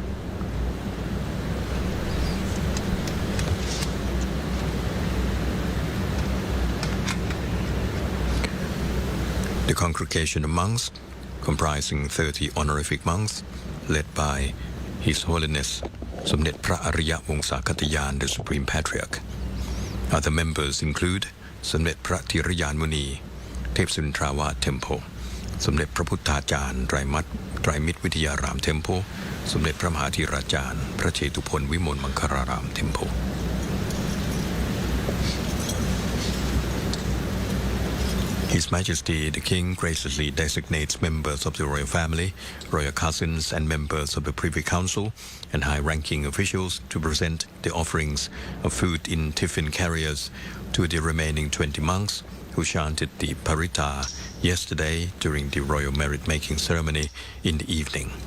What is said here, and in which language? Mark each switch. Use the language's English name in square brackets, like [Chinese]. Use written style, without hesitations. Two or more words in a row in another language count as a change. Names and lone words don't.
[English] The congregation of monks, comprising 30 honorific monks, led by His Holiness Somdet Phra Ariya Wongsakatayaan, the Supreme Patriarch. Other members include Somdet Phra Thirayan Muni, Thepsuntrawa Temple, Somdet Phra Putthajan Traimit Vityaram Temple, Somdet Phra Mahathirajan Phra Chetupon Vimol Mankararam Temple. His Majesty the King graciously designates members of the royal family, royal cousins and members of the Privy Council and high-ranking officials to present the offerings of food in tiffin carriers to the remaining 20 monks who chanted the Paritta yesterday during the royal merit-making ceremony in the evening.